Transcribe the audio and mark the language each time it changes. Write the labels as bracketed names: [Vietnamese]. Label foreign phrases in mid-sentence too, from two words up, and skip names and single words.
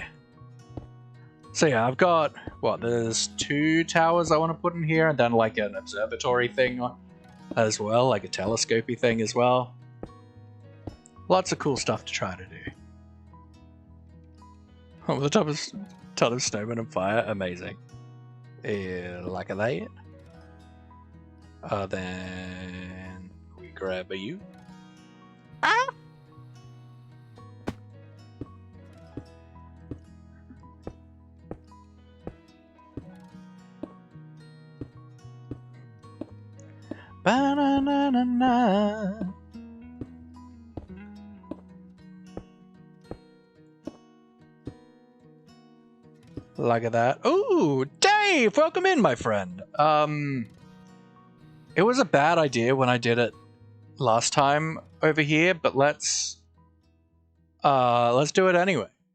[English] So yeah, I've got, what, there's 2 towers I want to put in here, and then like an observatory thing as well, like a telescopy thing as well. Lots of cool stuff to try to do. Oh, the top of ton of snowmen and fire, amazing. Like that. Then we grab a you. Ah! Ba-na-na-na-na. Like that. Ooh, Dave! Welcome in, my friend. It was a bad idea when I did it last time over here, but let's do it anyway.